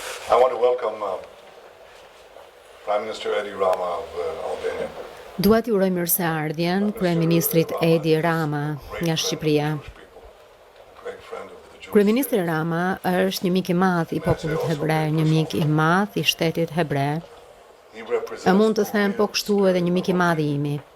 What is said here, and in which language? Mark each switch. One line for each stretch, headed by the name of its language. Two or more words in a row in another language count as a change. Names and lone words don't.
English: I want to welcome Prime Minister Edi Rama of Albania.
Albanian: Dua t'ju uroj mirëseardhjen kryeministrit Edi Rama nga Shqipëria. Kryeministri Rama është një mik i madh i popullit hebre, një mik i madh i shtetit hebre. A mund të them po kështu edhe një mik i madh i imi.